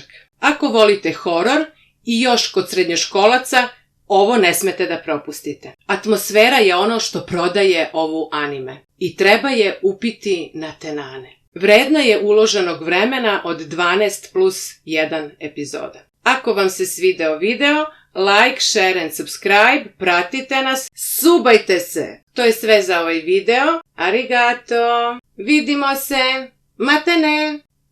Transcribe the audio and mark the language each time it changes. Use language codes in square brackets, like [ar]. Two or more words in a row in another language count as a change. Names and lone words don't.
[sr] Ako volite horor i još kod srednjoškolaca, ovo ne smete da propustite. Atmosfera je ono što prodaje ovu anime i treba je upiti na tenane. Vredna je uloženog vremena od 12 plus 1 epizoda. Ako vam se svideo video, [en] like, share and subscribe, [sr] pratite nas, subajte se. To je sve za ovaj video. Arigato. Vidimo se. Matane.